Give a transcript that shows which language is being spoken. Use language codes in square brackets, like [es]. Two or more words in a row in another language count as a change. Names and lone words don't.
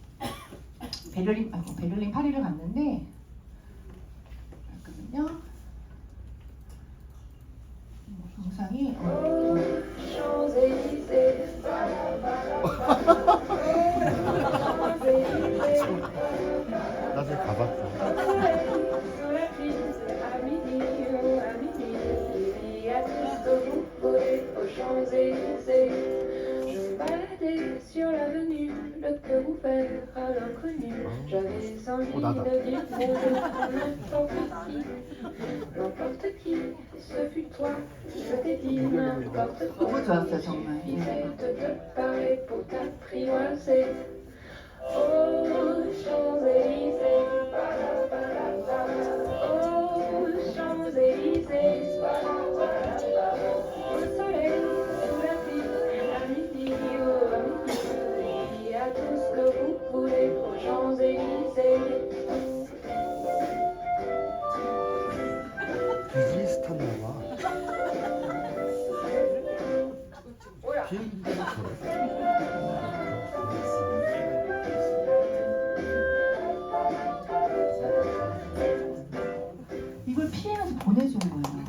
[ko] 베를린 파리를 갔는데 잠깐만요. 영상이 나중에 가봤어. [fr] Sur l'avenue, le cœur ouvert à l'inconnu. J'avais envie de dire n'importe qui, ce fut toi. Je t'ai dit n'importe quoi. [ko] 너무 좋았어요 정말. [fr] De te parler pour t'apprivoiser. Oh, Champs-Élysées. Oh, Champs-Élysées. Au soleil, sous la pluie, à midi, oh, à midi. À tout ce que vous voulez aux Champs-Élysées. [ko] 비즈니스 타나 봐. 비행기가 저래. 이걸 PM에서 보내준 거예요.